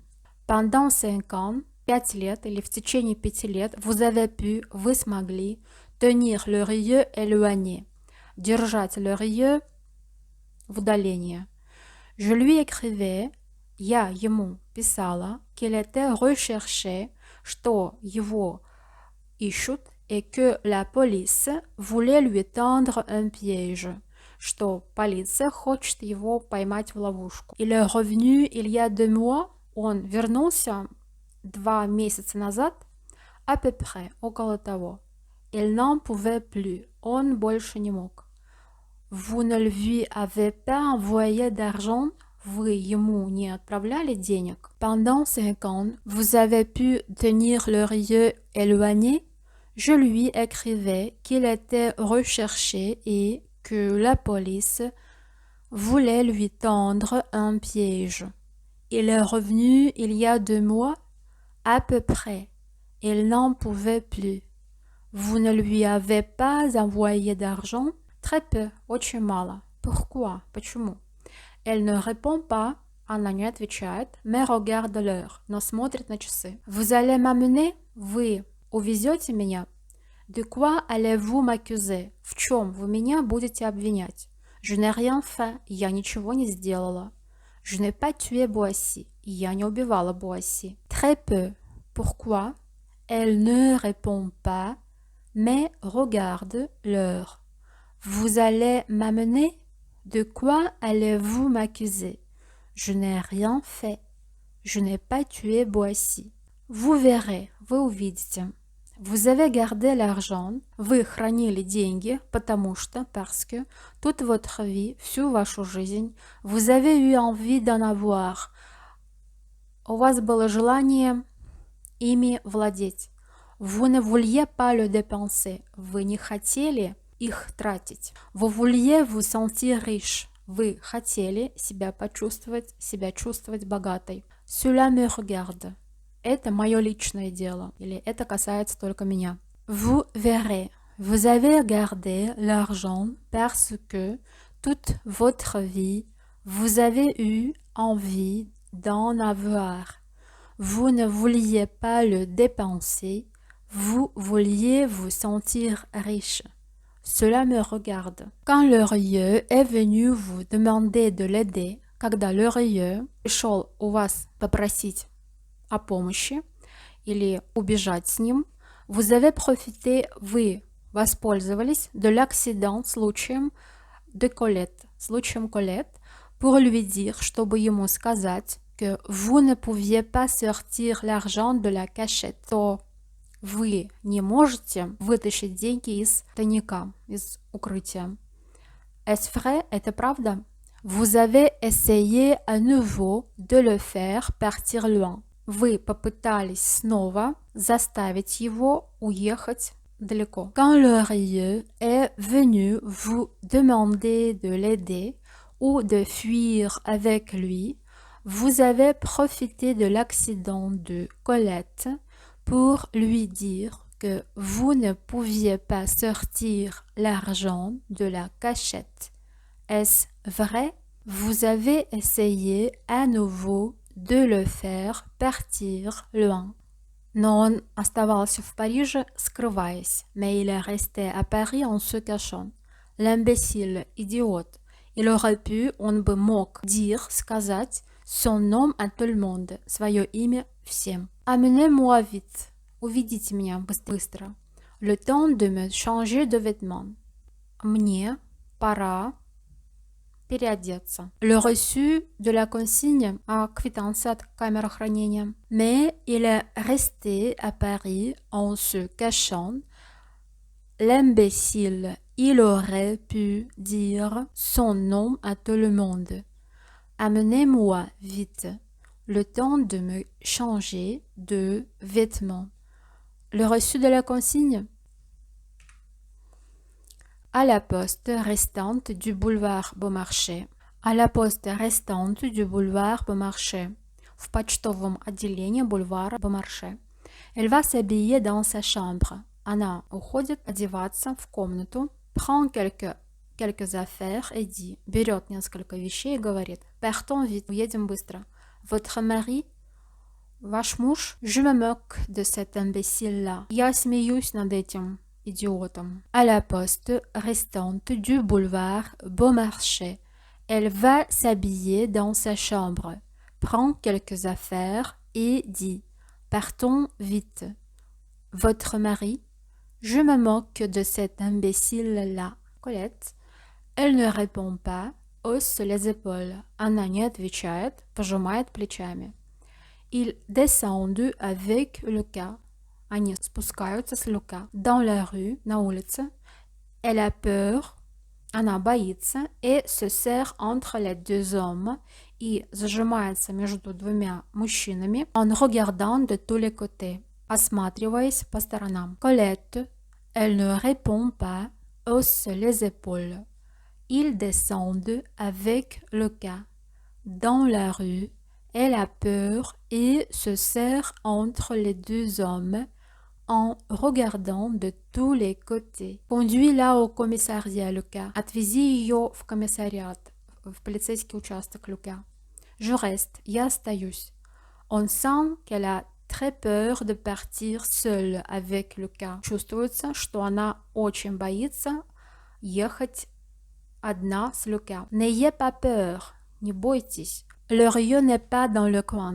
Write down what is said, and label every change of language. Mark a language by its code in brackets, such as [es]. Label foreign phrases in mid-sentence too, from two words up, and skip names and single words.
[fr] Pendant 5 ans, [ru] 5 лет или в течение 5 лет, вы смогли [fr] tenir Lheureux éloigné, [ru] держать Lheureux в удалении. [fr] Je lui écrivais, [ru] я ему писала, [fr] qu'il était recherché, [ru] что его ищут, [fr] et que la police voulait lui tendre un piège, [ru] что полиция хочет его поймать в ловушку. [fr] Il est revenu il y a 2 mois, [ru] он вернулся 2 месяца назад, [fr] à peu près, [ru] около того. [fr] Il n'en pouvait plus, [ru] Он больше не мог. [fr] Vous ne lui avez pas envoyé d'argent? [ru] Вы ему не отправляли денег? [fr] Pendant 5 ans, vous avez pu tenir leur yeux éloigné? Je lui écrivais qu'il était recherché et que la police voulait lui tendre un piège. Il est revenu il y a 2 mois, à peu près. Il n'en pouvait plus. Vous ne lui avez pas envoyé d'argent? Très peu, [ru] очень мало. [fr] Pourquoi? Почему? Elle ne répond pas, [ru] она не отвечает, [fr] mais regarde l'heure, [ru] но смотрит на часы. [fr] Vous allez m'amener? [ru] Вы увезете меня? [fr] De quoi allez-vous m'accuser? [ru] В чем вы меня будете обвинять? [fr] Je n'ai rien fait, [ru] я ничего не сделала. [fr] Je n'ai pas tué Boissy, [ru] я не убивала Boissy. [fr] Très peu. Pourquoi? Elle ne répond pas, mais regarde l'heure. Vous allez m'amener? De quoi allez-vous m'accuser? Je n'ai rien fait. Je n'ai pas tué Boissy. Vous verrez, [ru] вы увидите. [fr] Vous avez gardé l'argent, [ru] вы хранили деньги, потому что, [fr] parce que, toute votre vie, [ru] всю вашу жизнь, [fr] vous avez eu envie d'en avoir. [ru] У вас было желание ими владеть. [fr] Vous ne vouliez pas le dépenser. [ru] Вы не хотели их тратить. [fr] Vous vouliez vous sentir riche. [ru] Вы хотели себя чувствовать богатой. [fr] Cela me regarde. [ru] Это мое личное дело. Или это касается только меня. [fr] Vous verrez. Vous avez gardé l'argent parce que toute votre vie, vous avez eu envie d'en avoir. Vous ne vouliez pas le dépenser. Vous vouliez vous sentir riche. Cela me regarde. Quand l'heureux est venu vous demander de l'aider, [ru] когда l'heureux пришел у вас попросить о помощи или убежать с ним, [fr] vous avez profité, [ru] вы воспользовались [fr] de l'accident, случаем de Colette, случаем Colette, pour lui dire, [ru] чтобы ему сказать, [fr] que vous ne pouviez pas sortir l'argent de la cachette, [ru] то вы не можете вытащить деньги из тайника, из укрытия. [fr] Est-ce vrai? [ru] Это правда? [fr] Vous avez essayé à nouveau de le faire partir loin. [ru] Вы попытались снова заставить его уехать далеко. [fr] Quand l'heureux est venu vous demander de l'aider ou de fuir avec lui, vous avez profité de l'accident de Colette pour lui dire que vous ne pouviez pas sortir l'argent de la cachette. Est-ce vrai? Vous avez essayé à nouveau de le faire partir loin. [ru] Но он оставался в Париже, скрываясь, [fr] mais il est resté à Paris en se cachant. L'imbécile, idiote. Il aurait pu, [ru] он бы мог [fr] dire, сказать, son nom à tout le monde, [ru] свое имя всем. [fr] Amenez-moi vite. [ru] Уведите меня быстро. [fr] Le temps de me changer de vêtements. [ru] Мне пора переодеться. [fr] Le reçu de la consigne, [ru] квитанция от камеры хранения. [fr] Mais il est resté à Paris en se cachant. L'imbécile, il aurait pu dire son nom à tout le monde. Amenez-moi vite. Le temps de me changer de vêtements. Le reçu de la consigne. À la poste restante du boulevard Beaumarchais. À la poste restante du boulevard Beaumarchais. [ru] В почтовом отделении бульвара Beaumarchais. [fr] Elle va s'habiller dans sa chambre. [ru] Она уходит одеваться в комнату. [fr] Prend quelques affaires et dit. [ru] Берет несколько вещей и говорит. [fr] Partons vite. [ru] Уедем быстро. [fr] Votre mari? [ru] Ваш муж? [fr] Je me moque de cet imbécile-là. [ru] Я смеюсь над этим idiotom. [fr] À la poste restante du boulevard Beaumarchais. Elle va s'habiller dans sa chambre, prend quelques affaires et dit « Partons vite. » Votre mari? Je me moque de cet imbécile-là. Colette. Elle ne répond pas, hausse les épaules. [ru] Она не отвечает, пожимает плечами. [fr] Ils descendent avec Lucas. [ru] Они спускаются с Люка. [fr] Dans la rue, [ru] на улице. [fr] Elle a peur, [ru] она боится, [fr] et se serre entre les deux hommes, [ru] и зажимается между двумя мужчинами, [fr] en regardant de tous les côtés, [ru] осматриваясь по сторонам. [fr] Colette, elle ne répond pas, hausse les épaules. Ils descendent avec le cas. Dans la rue, elle a peur et se serre entre les deux hommes en regardant de tous les côtés. Conduis-la au commissariat, Lucas. [ru] Отвези ее в комиссариат, в полицейский участок, Lucas. [fr] Je reste, [ru] я остаюсь. [fr] On sent qu'elle a très peur de partir seule avec Lucas. [ru] Чувствуется, что она очень боится ехать одна с Lucas. [fr] N'ayez pas peur, [ru] не бойтесь. [fr] Le rieux n'est pas dans le coin.